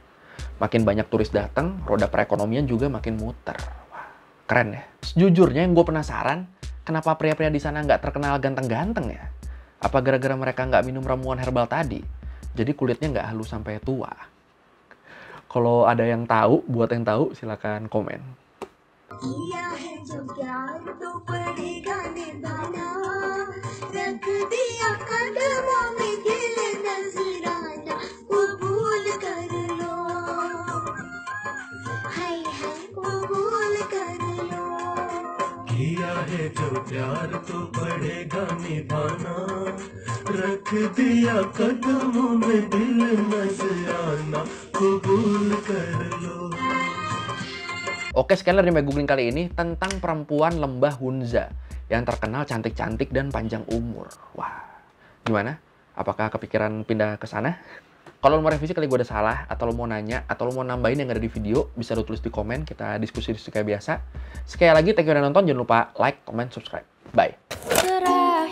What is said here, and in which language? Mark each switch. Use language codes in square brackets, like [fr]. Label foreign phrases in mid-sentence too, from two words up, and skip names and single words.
[id] Makin banyak turis datang, roda perekonomian juga makin muter. Wah, keren ya. Sejujurnya yang gue penasaran, kenapa pria-pria di sana nggak terkenal ganteng-ganteng ya? Apa gara-gara mereka nggak minum ramuan herbal tadi? Jadi kulitnya nggak halus sampai tua. Kalau ada yang tahu, buat yang tahu silakan komen. [hi] किया है जो प्यार तो पड़ेगा निभाना रख दिया कदमों में दिल नजराना कबूल कर लो हाय हाय कबूल कर लो किया है जो प्यार तो पड़ेगा निभाना रख दिया कदमों में दिल नजराना कबूल कर लो. [id] Oke, sekian dari Googling kali ini tentang perempuan Lembah Hunza yang terkenal cantik-cantik dan panjang umur. Wah, gimana? Apakah kepikiran pindah ke sana? Kalau lo mau revisi kali gue udah salah, atau lo mau nanya, atau lo mau nambahin yang ada di video, bisa lo tulis di komen, kita diskusi kayak biasa. Sekali lagi, [en] thank you [id] udah nonton, jangan lupa like, comment, subscribe. Bye!